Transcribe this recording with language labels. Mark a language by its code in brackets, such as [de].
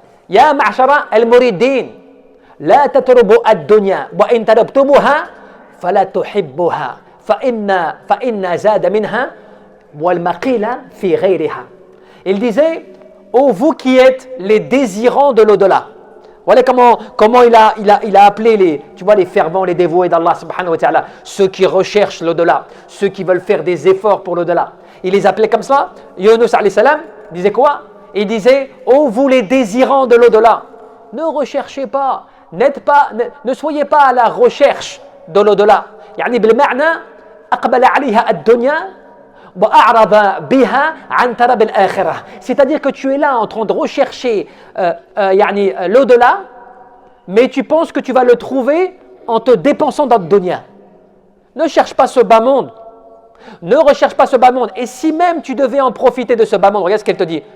[ar] يا معشر المريدين لا تطلبوا الدنيا وإن طلبتموها فلا تحبوها فإن زاد منها والمقيل في غيرها. [fr] Il disait, ô vous qui êtes les désirants de l'au-delà. Voilà comment il a appelé les fervents, les dévoués d'Allah subhanahu wa ta'ala, ceux qui recherchent l'au-delà, ceux qui veulent faire des efforts pour l'au-delà. Il les appelait comme ça. Yunus alayhi salam disait quoi? Il disait, ô vous les désirants de l'au-delà, ne recherchez pas, ne soyez pas à la recherche de l'au-delà. [ar] يعني بالمعنى أقبل عليها الدنيا وأعرض بها عن طلب الآخرة. [fr] C'est-à-dire que tu es là en train de rechercher l'au-delà, mais tu penses que tu vas le trouver en te dépensant dans le dunya. Ne cherche pas ce bas monde. Ne recherche pas ce bas monde. Et si même tu devais en profiter de ce bas monde, regarde ce qu'elle te dit.